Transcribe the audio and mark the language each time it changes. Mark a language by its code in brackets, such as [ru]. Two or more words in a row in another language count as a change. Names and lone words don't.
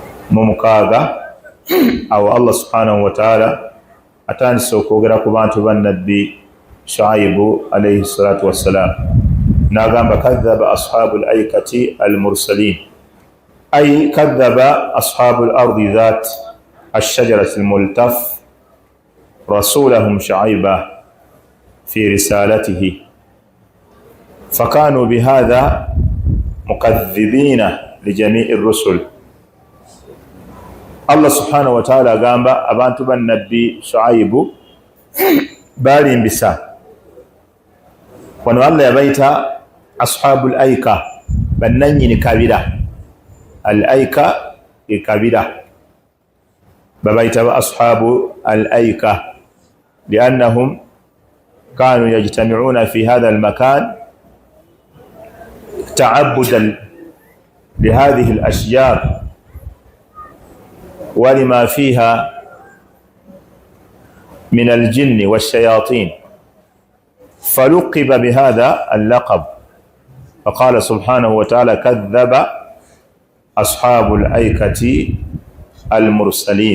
[lg] mumukaaga awo [ar] الله سبحانه وتعالى [lg] atandise okwogera ku bantu ba nabbi Shuaibu [ar] عليه الصلاة والسلام [lg] n'agamba [ar] كذب أصحاب الأيكة المرسلين أي كذب أصحاب الأرض ذات الشجرة الملتف رسولهم شعيبا في رسالته فكانوا بهذا مكذبين لجميع الرسل. الله سبحانه وتعالى [lg] agamba abantu ba nabbi Shuaibu balimbisa. Wano Allah yabaita [ar] أصحاب الأيكة, [lg] bannanyini kabira. [ar] الأيكة [lg] kabira babaita ba [ar] أصحاب الأيكة لأنهم كانوا يجتمعون في هذا المكان تعبدا لهذه الأشجار ولما فيها من الجن والشياطين فلقب بهذا اللقب. فقال سبحانه وتعالى كذب أصحاب الأيكة المرسلين.